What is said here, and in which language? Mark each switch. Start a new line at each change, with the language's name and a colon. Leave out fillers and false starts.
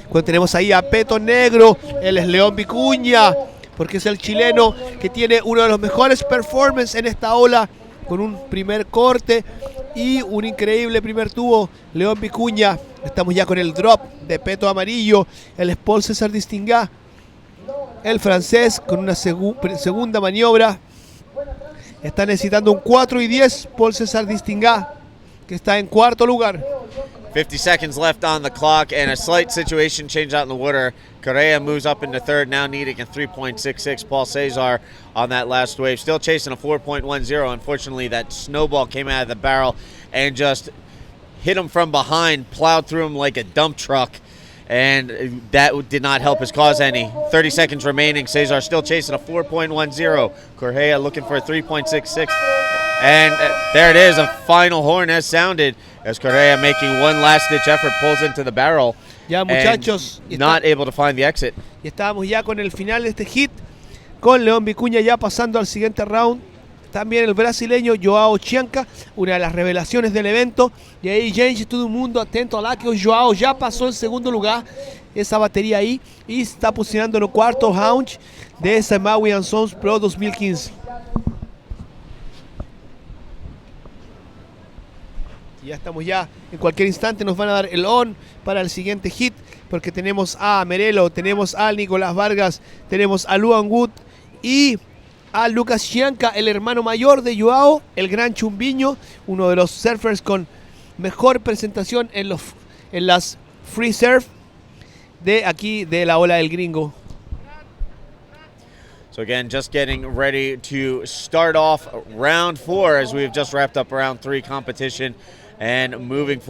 Spanish: Cuando tenemos ahí a Peto Negro, él es León Vicuña, porque es el chileno que tiene uno de los mejores performances en esta ola, con un primer corte y un increíble primer tubo. León Vicuña. Estamos ya con el drop de Peto Amarillo, el Paul César Distingá, el francés, con una segunda maniobra. Está necesitando un 4:10 Paul César Distingá, que está en cuarto lugar.
English: 50 seconds left on the clock, and a slight situation change out in the water. Correa moves up into third, now needing a 3.66. Paul Cesar on that last wave, still chasing a 4.10. Unfortunately, that snowball came out of the barrel and just hit him from behind, plowed through him like a dump truck, and that did not help his cause any. 30 seconds remaining. Cesar still chasing a 4.10. Correa looking for a 3.66. And there it is, a final horn has sounded as Correa, making one last-ditch effort, pulls into the barrel.
Spanish: Ya, muchachos,
English: not able to find the exit.
Spanish: Y estábamos ya con el final de este hit, con León Vicuña ya pasando al siguiente round. También el brasileño João Chianca, una de las revelaciones del evento. Y ahí, gente, todo el mundo atento lá, que o João ya pasó en segundo lugar, esa batería ahí, y está posicionando en el cuarto round de esa Maui Sons Pro 2015. Ya estamos ya, en cualquier instante nos van a dar el on para el siguiente hit, porque tenemos a Merelo, tenemos a Nicolás Vargas, tenemos a Luan Wood y a Lucas Chianca, el hermano mayor de João, el gran chumbiño, uno de los surfers con mejor presentación en las free surf de aquí de la ola del gringo.
English: So again, just getting ready to start off round 4 as we've just wrapped up round 3 competition and moving forward.